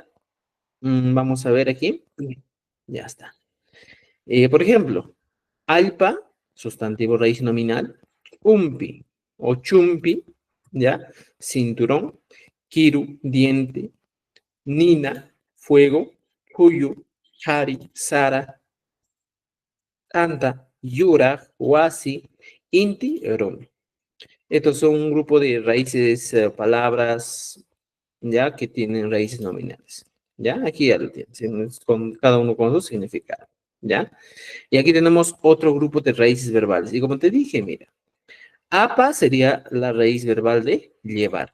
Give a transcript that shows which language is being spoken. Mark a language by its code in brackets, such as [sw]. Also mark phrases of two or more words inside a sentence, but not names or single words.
[es] Vamos a ver aquí. Ya está. Por ejemplo, alpa, sustantivo raíz nominal, umpi o chumpi, ¿ya? [qu] Cinturón, kiru, diente, nina, fuego, huyu, hari, sara, anta, yura, wasi, inti, rom. [es] Estos son un grupo de raíces, palabras, ya que tienen raíces nominales. ¿Ya? Aquí ya lo tienes, con cada uno con su significado. ¿Ya? Y aquí tenemos otro grupo de raíces verbales. Y como te dije, mira, apa sería la raíz verbal de llevar.